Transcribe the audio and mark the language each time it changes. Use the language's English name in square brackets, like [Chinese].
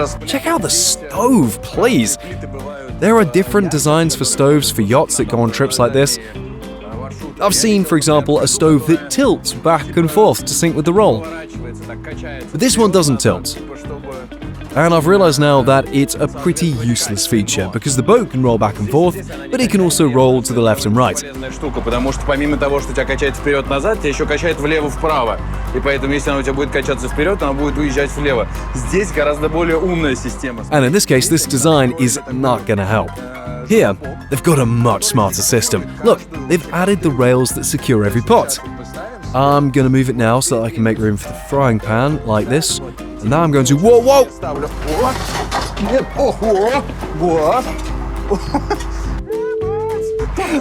[English] Check out the stove, please. There are different designs for stoves for yachts that go on trips like this. I've seen, for example, a stove that tilts back and forth to sync with the roll. But this one doesn't tilt. And I've realized now that it's a pretty useless feature, because the boat can roll back and forth, but it can also roll to the left and right. [Russian] Штука, потому что помимо того, что тебя качает вперед-назад, тебя еще качает влево-вправо. И поэтому, если она у тебя будет качаться вперед, она будет уезжать влево. Здесь гораздо более умная система. [English] And in this case, this design is not gonna help. Here, they've got a much smarter system. Look, they've added the rails that secure every pot. I'm gonna move it now so that I can make room for the frying pan, like this. And now I'm going to, whoa, whoa!